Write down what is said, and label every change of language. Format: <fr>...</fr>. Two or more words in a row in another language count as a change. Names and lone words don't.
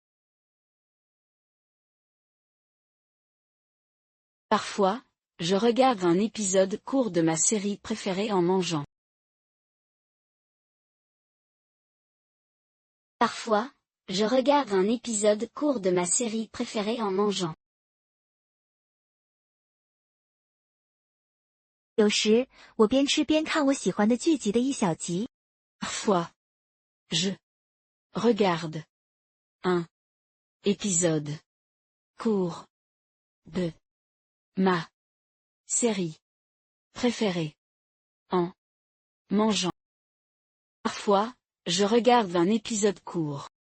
<fr>Parfois, je regarde un épisode court de ma série préférée en mangeant. Parfois, je regarde un épisode court de ma série préférée en mangeant.</fr> <zh>有时，我边吃边看我喜欢的剧集的一小集。</zh> <fr>Parfois, je regarde un épisode court de ma série préférée en mangeant. Parfois, je regarde un épisode court.</fr>